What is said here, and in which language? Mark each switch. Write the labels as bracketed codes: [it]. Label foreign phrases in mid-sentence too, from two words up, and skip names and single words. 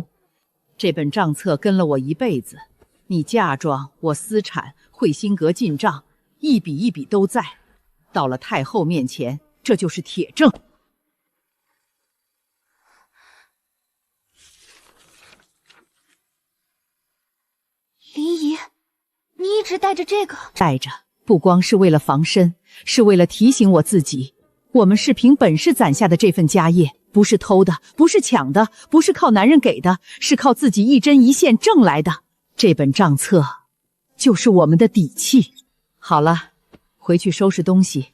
[zh] 這本賬冊跟了我一輩子，你嫁妝、我私產、慧心閣進賬，一筆一筆都在。到了太后面前，這就是鐵證。靈姨，你一直帶着這個？帶着，不光是為了防身，是為了提醒我自己，我們是憑本事攢下的這份家業，不是偷的，不是搶的，不是靠男人給的，是靠自己一針一線掙來的。這本賬冊就是我們的底氣。好了，回去收拾東西。